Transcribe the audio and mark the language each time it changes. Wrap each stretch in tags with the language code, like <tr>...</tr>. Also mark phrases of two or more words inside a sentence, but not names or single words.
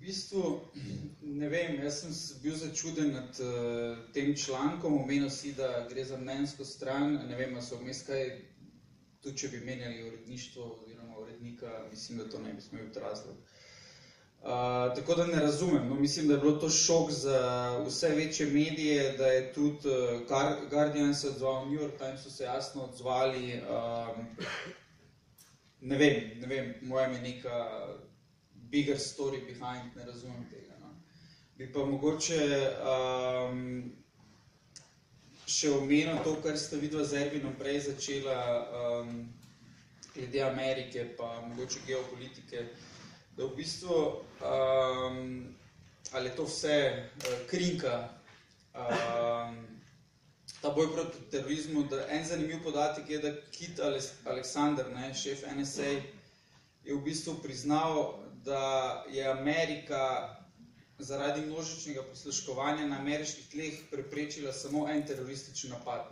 <sl>V bistvu, ne vem, jaz sem bil začuden nad tem člankom, omenil si, da gre za mnenjsko stran, ne vem, a so vmes kaj, tudi če bi menjali uredništvo oziroma urednika, mislim, da to ne bi smel biti razlog. Tako da ne razumem, no, mislim, da je bilo to šok za vse večje medije, da je tudi Guardian se odzval, New York Times so se jasno odzvali, ne vem, mojem je neka</sl> <en>bigger story behind,</en> <sl>ne razumem tega. No. Bi pa mogoče še omenil to, kar sta vidva z Ervinom prej začela glede Amerike, pa mogoče geopolitike, da v bistvu, ali je to vse krinka, ta boj proti terorizmu, da en zanimiv podatek je, da Kit Alexander, ne, šef NSA, je v bistvu priznal, da je Amerika zaradi množičnega prisluškovanja na ameriških tleh preprečila samo en teroristični napad.</sl>